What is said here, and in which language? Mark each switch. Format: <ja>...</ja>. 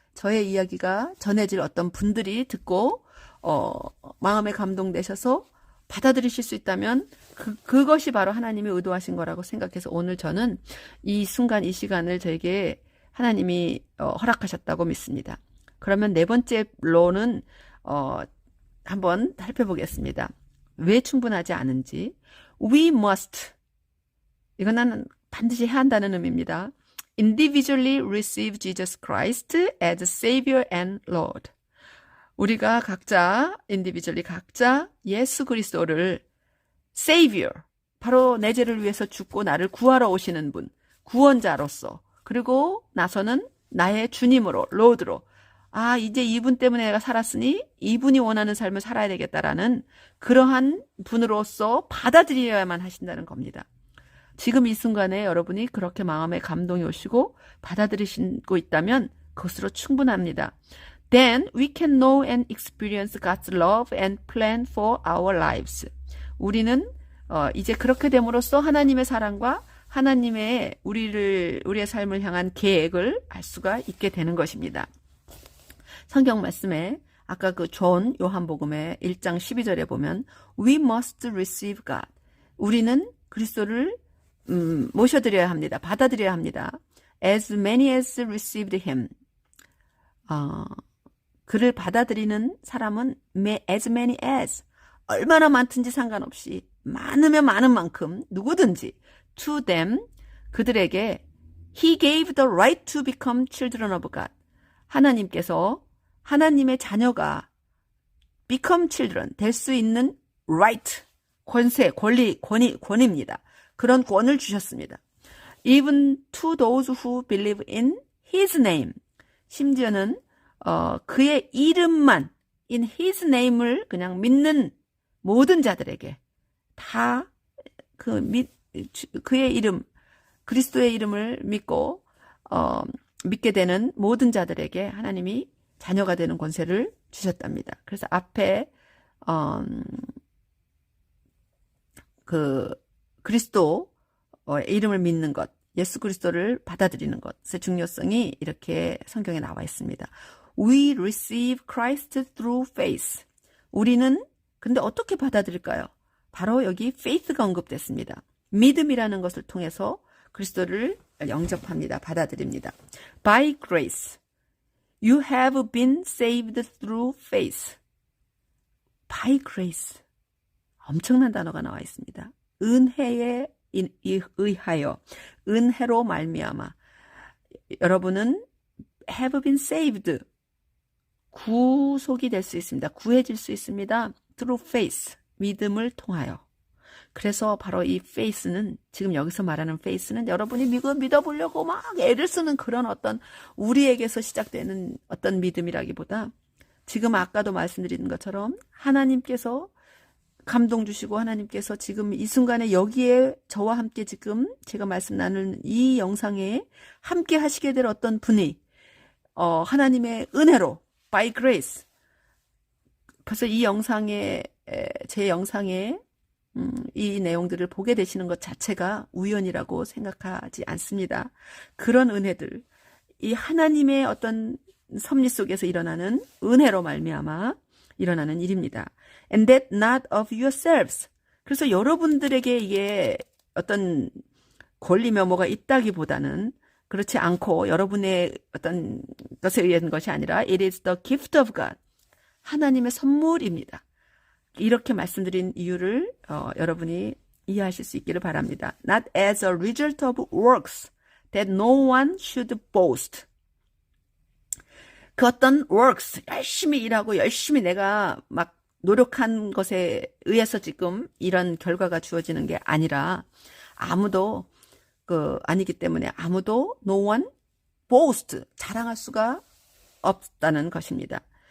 <ko>저의 이야기가 전해질 어떤 분들이 듣고 마음에 감동되셔서 받아들이실 수 있다면 그것이 바로 하나님이 의도하신 거라고 생각해서 오늘 저는 이 순간, 이 시간을 저에게 하나님이 허락하셨다고 믿습니다. 그러면 네 번째 로는 한번 살펴보겠습니다. 왜 충분하지 않은지.</ko> <en>We must,</en> <ko>이건 반드시 해야 한다는 의미입니다.</ko> <en>Individually receive Jesus Christ as Savior and Lord.</en> <ko>우리가 각자 예수 그리스도를 Savior, 바로 내 죄를 위해서 죽고 나를 구하러 오시는 분, 구원자로서, 그리고 나서는 나의 주님으로, Lord로, 이제 이분 때문에 내가 살았으니 이분이 원하는 삶을 살아야 되겠다라는 그러한 분으로서 받아들여야만 하신다는 겁니다. 지금 이 순간에 여러분이 그렇게 마음에 감동이 오시고 받아들이시고 있다면 그것으로 충분합니다.</ko> <en>Then we can know and experience God's love and plan for our lives.</en> <ko>우리는 이제 그렇게 됨으로써 하나님의 사랑과 하나님의 우리의 삶을 향한 계획을 알 수가 있게 되는 것입니다. 성경 말씀에 아까 그 존 요한복음의 1장 12절에 보면</ko> <en>We must receive God.</en> <ko>우리는 그리스도를 모셔드려야 합니다. 받아들여야 합니다.</ko> <en>as many as received him.</en> <ko>그를 받아들이는 사람은</ko> <en>as many as,</en> <ko>얼마나 많든지 상관없이 많으면 많은 만큼 누구든지</ko> <en>to them,</en> <ko>그들에게</ko> <en>he gave the right to become children of God.</en> <ko>하나님께서 하나님의 자녀가</ko> <en>become children,</en> <ko>될 수 있는 right, 권세, 권위입니다. 그런 권을 주셨습니다.</ko> <en>Even to those who believe in his name.</en> <ko>심지어는 그의 이름만,</ko> <en>in his name</en> <ko>을 그냥 믿는 모든 자들에게 다 그의 이름, 그리스도의 이름을 믿고 믿게 되는 모든 자들에게 하나님이 자녀가 되는 권세를 주셨답니다. 그래서 앞에 그 그리스도의 이름을 믿는 것, 예수 그리스도를 받아들이는 것의 중요성이 이렇게 성경에 나와 있습니다.</ko> <en>We receive Christ through faith.</en> <ko>우리는 근데 어떻게 받아들일까요? 바로 여기 faith가 언급됐습니다. 믿음이라는 것을 통해서 그리스도를 영접합니다. 받아들입니다.</ko> <en>By grace, you have been saved through faith. By grace.</en> <ko>엄청난 단어가 나와 있습니다. 은혜에 의하여, 은혜로 말미암아 여러분은</ko> <en>have been saved,</en> <ko>구속이 될 수 있습니다. 구해질 수 있습니다.</ko> <en>through faith,</en> <ko>믿음을 통하여. 그래서 바로 이 faith는, 지금 여기서 말하는 faith는 여러분이 믿어보려고 막 애를 쓰는 그런 어떤 우리에게서 시작되는 어떤 믿음이라기보다, 지금 아까도 말씀드린 것처럼 하나님께서 감동 주시고 하나님께서 지금 이 순간에 여기에 저와 함께 지금 제가 말씀 나누는 이 영상에 함께 하시게 될 어떤 분이 하나님의 은혜로</ko> <en>by grace,</en> <ko>벌써 이 영상에, 제 영상에 이 내용들을 보게 되시는 것 자체가 우연이라고 생각하지 않습니다. 그런 은혜들, 이 하나님의 어떤 섭리 속에서 일어나는 은혜로 말미암아 일어나는 일입니다.</ko> <en>And that not of yourselves.</en> <ko>그래서 여러분들에게 이게 어떤 권리며 뭐가 있다기보다는, 그렇지 않고 여러분의 어떤 것에 의한 것이 아니라</ko> <en>it is the gift of God.</en> <ko>하나님의 선물입니다. 이렇게 말씀드린 이유를 여러분이 이해하실 수 있기를 바랍니다.</ko> <en>Not as a result of works that no one should boast.</en> <ko>그 어떤 works, 열심히 일하고 열심히 내가 막 노력한 것에 의해서 지금 이런 결과가 주어지는 게 아니라, 아무도 아니기 때문에 아무도</ko> <en>no one boast,</en> <ko>자랑할 수가 없다는 것입니다.</ko>